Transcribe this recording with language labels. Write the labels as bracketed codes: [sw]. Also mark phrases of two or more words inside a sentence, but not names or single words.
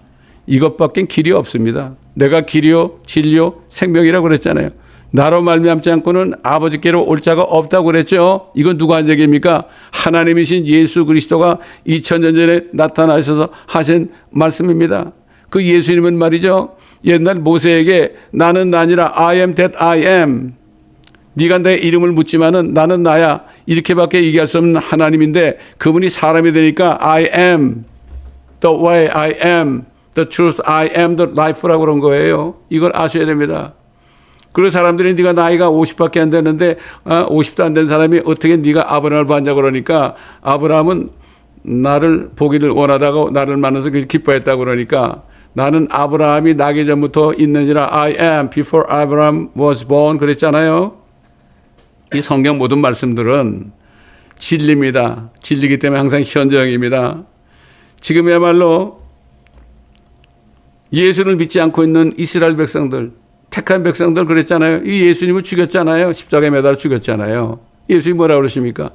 [ko] 이것밖엔 길이 없습니다. 내가 길이요 진리요 생명이라고 그랬잖아요. 나로 말미암지 않고는 아버지께로 올 자가 없다고 그랬죠. 이건 누가 한 얘기입니까? 하나님이신 예수 그리스도가 2000년 전에 나타나셔서 하신 말씀입니다. 그 예수님은 말이죠. 옛날 모세에게 나는 나니라 [en] I am that I am. [ko] 네가 내 이름을 묻지만은 나는 나야. 이렇게밖에 얘기할 수 없는 하나님인데 그분이 사람이 되니까 [en] I am the way I am the truth I am the life [ko] 라고 그런 거예요. 이걸 아셔야 됩니다. 그리고 사람들이 네가 나이가 50밖에 안 되는데 50도 안 된 사람이 어떻게 네가 아브라함을 봤냐고 그러니까 아브라함은 나를 보기를 원하다고 나를 만나서 기뻐했다고 그러니까 나는 아브라함이 나기 전부터 있느니라 [en] I am before Abraham was born [ko] 그랬잖아요. 이 성경 모든 말씀들은 진리입니다. 진리이기 때문에 항상 현정입니다. 지금이야말로 예수를 믿지 않고 있는 이스라엘 백성들 택한 백성들 그랬잖아요. 이 예수님을 죽였잖아요. 십자가에 매달아 죽였잖아요. 예수님이 뭐라고 그러십니까?